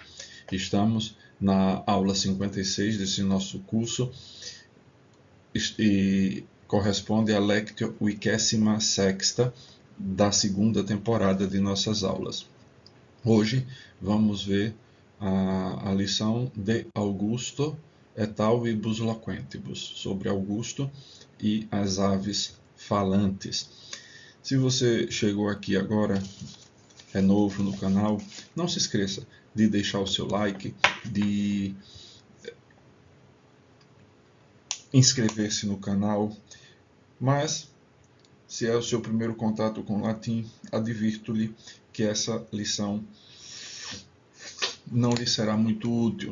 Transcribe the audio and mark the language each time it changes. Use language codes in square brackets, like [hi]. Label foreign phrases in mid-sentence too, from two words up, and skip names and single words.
[pt] Estamos na aula 56 desse nosso curso e corresponde à Lectio 26ª da segunda temporada de nossas aulas. Hoje vamos ver a lição de Augusto [la] et alvibus loquentibus, [pt] sobre Augusto e as aves falantes. Se você chegou aqui agora, é novo no canal, não se esqueça de deixar o seu like, de inscrever-se no canal, mas se é o seu primeiro contato com o latim, advirto-lhe que essa lição não lhe será muito útil.